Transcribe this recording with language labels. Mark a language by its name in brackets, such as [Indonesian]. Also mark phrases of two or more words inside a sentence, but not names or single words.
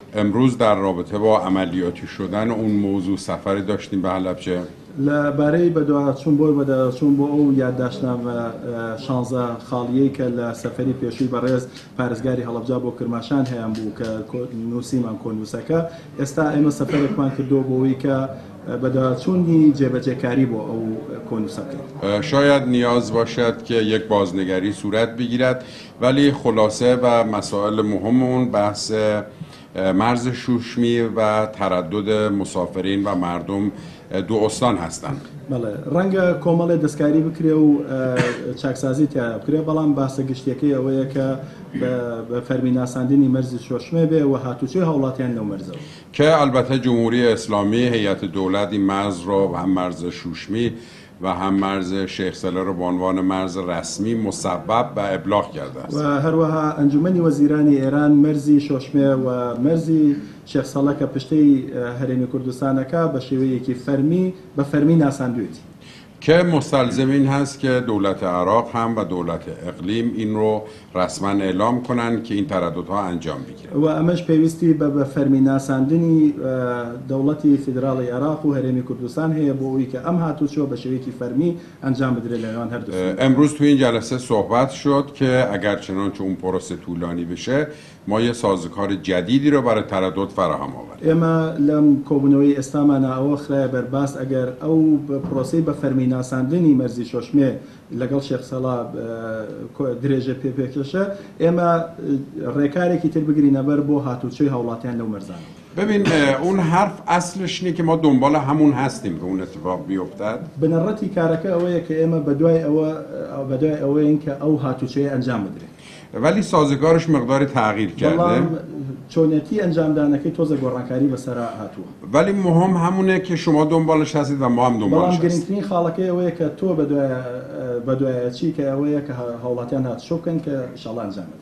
[Persian] امروز در رابطه با عملیاتی شدن اون موضوع سفری داشتیم به حلبچه. [Central Kurdish] لبارەی بەدوایچوون بۆی بەداچوون بۆ ئەو یادداشتنامە شانزە خاڵیەی کە لە سەفەری پێشووی بەڕێز پارێزگاری هەڵەبجا بۆ کرماشان هەیەم بوو کە نووسیمان کۆنووسەکە ئێستا ئێمە سەفەرێکمان کردو بۆەوەی کە بەداچوونی جێبەجێکاری بۆ ئەو کۆنووسە بکەین. [Persian] شاید نیاز باشد که یک بازنگری صورت بگیرد ولی خلاصه و مسائل مهم اون بحث مرز شوشمی و تردد مسافرین و مردم دو استان هستند. [Central Kurdish] بله ڕەنگە کۆمەڵێ دەستکاری بکرێ و چاکسازی تیا بکرێ بەڵام باسە گشتیەکەی ئەوەیە کە بە فەرمیناساندنی مەرزی شۆشمێ بێ و هاتوچۆی هاوڵاتیان لەو مەرزەوە [Persian] که البته جمهوری اسلامی هیئت دولت این مرز رو هم مرز شوشمی و هم مرز شیخ سله رو به عنوان مرز رسمی مصوب و ابلاغ کرده است. [Central Kurdish] و هەروەها ئەنجومەنی وەزیرانی ئێران مەرزی شۆشمێ و مەرزی شێخ سەڵە کە پشتەی هەرێمی کوردستانەکە بە شێوەیەکی بە فەرمی ناساندوێتی [Persian] که مستلزم این هست که دولت عراق هم و دولت اقلیم این رو رسما اعلام کنند که این ترددها انجام بگیرد. [Central Kurdish] و ئەمەش پێویستی بە فەرمی ناساندنی دەوڵەتی فیدراڵی عراق و هەرێمی کوردستان هەیە بۆ ئەوەی کە ئەم هاتوچۆ بە شێوەیەکی فەرمی ئەنجام بدرێت لەنێوان هەردوو. [Persian] امروز تو این جلسه صحبت شد که اگر چنانچه اون پروسه طولانی بشه ما یه سازوکار جدیدی رو برای تردد فراهم آوریم. [Central Kurdish] ئێمە لەم کۆبوونەوەی ئێستامانە ئەوە خراە بەرباس ئەگەر ئەو پرۆسەی بە فەرمی ناساندنی مەرزی شۆشمێ لەگەڵ شێخ سەڵا درێژە پێکێشە ئێمە ڕێکارێکی تر بگرینە بەر بۆ هاتوچۆی هاوڵاتیان لەو مەرزانە. [Persian] ببین اون حرف اصلش اینه که ما دنبال همون هستیم که اون اتفاق بیفتد. [Central Kurdish] بنەڕەتی کارەکە ئەوەیە کە ئێمە بەدوای ئەوەیە کە ئەو هاتوچۆی ئەنجام بدرێت. [Persian] ولی سازگارش مقداری تغییر کرده. [Central Kurdish] چۆنێتی ئەنجامدانەکەی تۆزە گۆڕانکاری بەسەرا هاتووە. [Persian] ولی مهم همونه که شما دنبالش هستید و ما هم دنبالش هستیم. [Central Kurdish] بەڵام گرنگترین خاڵەکەی ئەوەیە کە تۆ بەدوایەچی کە ئەوەیە کە هاوڵاتیان هاتوچۆ بکەن کە ئینشاڵڵا ئەنجام بدرێت.